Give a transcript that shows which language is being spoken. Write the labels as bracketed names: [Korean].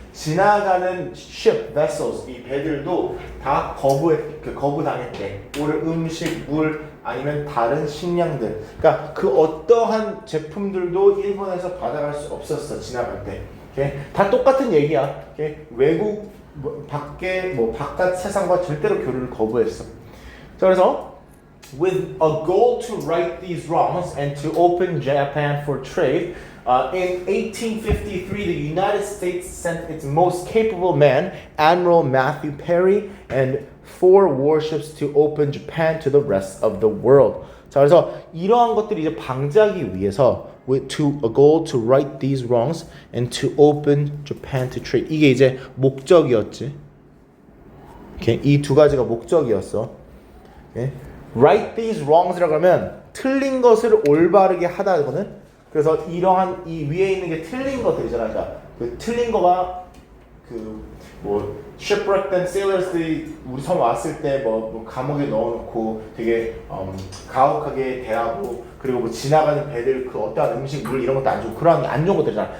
[Korean] 지나가는 ship, vessels, 이 배들도 다 거부당했대. 오늘 음식, 물, 아니면 다른 식량들. 그러니까 그 어떠한 제품들도 일본에서 받아갈 수 없었어. 지나갈 때. Okay? 다 똑같은 얘기야. Okay? 외국 바깥 세상과 절대로 교류를 거부했어. 자, 그래서 [English] with a goal to right these wrongs and to open Japan for trade, in 1853, the United States sent its most capable man, Admiral Matthew Perry, and 4 warships to open Japan to the rest of the world. [Korean] 자, 그래서 이러한 것들이 이제 방지하기 위해서 [English] to a goal to right these wrongs and to open Japan to trade. [Korean] 이게 이제 목적이었지. Okay? 이 두 가지가 목적이었어. Okay? [English] Right these wrongs라고 [Korean] 하면 틀린 것을 올바르게 하다거든. 그래서 이러한 이 위에 있는 게 틀린 것들이잖아. 그러니까 그 틀린 거가 그 뭐 shipwreck된 sailors들이 우리 섬 왔을 때 뭐 감옥에 넣어놓고 되게 가혹하게 대하고 그리고 뭐 지나가는 배들 그 어떠한 음식 물 이런 것도 안 주고 그런 안 좋은 것들이잖아.